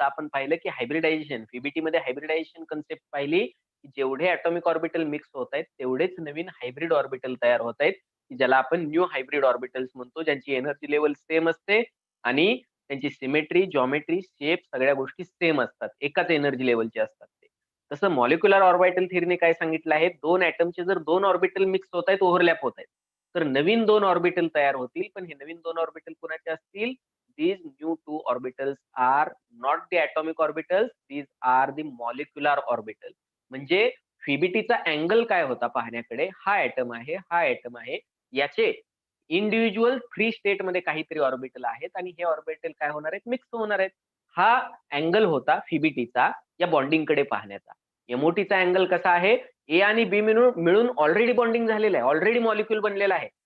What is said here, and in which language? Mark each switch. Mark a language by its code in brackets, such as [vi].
[mr] आपण पाहिलं की हायब्रिडायझेशन, फीबीटी मध्ये हायब्रिडायझेशन कन्सेप्ट पाहिली, की जेवढे ॲटॉमिक ऑर्बिटल मिक्स होत आहेत तेवढेच नवीन हायब्रिड ऑर्बिटल तयार होत आहेत, की ज्याला आपण न्यू हायब्रिड ऑर्बिटल्स म्हणतो, ज्यांची एनर्जी लेवल सेम असते आणि त्यांची सिमेट्री, जॉमेट्री, शेप सगळ्या गोष्टी सेम असतात, एकाच एनर्जी लेवलचे असतात ते. तसं मॉलिक्युलर ऑर्बिटल थेरीने काय सांगितलं आहे? दोन ॲटमचे जर दोन ऑर्बिटल मिक्स होत आहेत, ओव्हरलॅप होत आहेत, तर नवीन दोन ऑर्बिटल तयार होतील. पण हे नवीन दोन ऑर्बिटल कोणाचे असतील? [en] These new two orbitals are not the atomic orbitals, these are the molecular orbitals. [mr] म्हणजे फीबीटीचा अँगल काय होता पाहण्याकडे? हा ॲटम आहे, हा ॲटम आहे, याचे इंडिव्हिज्युअल फ्री स्टेट मध्ये काहीतरी ऑर्बिटल आहेत आणि हे ऑर्बिटल काय होणार आहेत? मिक्स होणार आहेत. हा अँगल होता फीबीटीचा या बॉन्डिंग कडे पाहण्याचा. एमओटीचा अँगल कसा आहे? ए आणि बी मिळून ऑलरेडी बॉन्डिंग झालेलं आहे, ऑलरेडी मॉलिक्यूल बनलेला आहे.